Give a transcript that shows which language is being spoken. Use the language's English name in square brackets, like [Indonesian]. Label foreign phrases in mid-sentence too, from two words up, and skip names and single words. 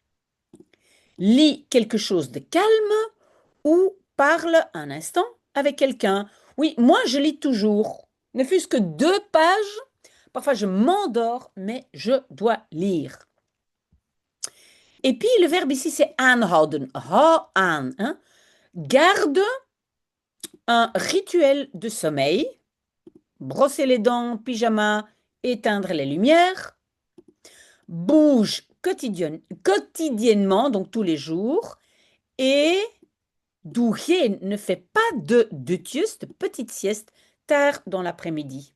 [French] Lis quelque chose de calme ou parle un instant avec quelqu'un. Oui, moi, je lis toujours. Ne fût-ce que 2 pages. Parfois, je m'endors, mais je dois lire. Et puis, le verbe ici, c'est aanhouden. [Dutch] Hou aan. [French] Hein? Garde un rituel de sommeil. Brosser les dents, pyjama, éteindre les lumières. Bouge quotidiennement, donc tous les jours. Et doe ne fait pas de dutjes, de petites siestes, tard dans l'après-midi.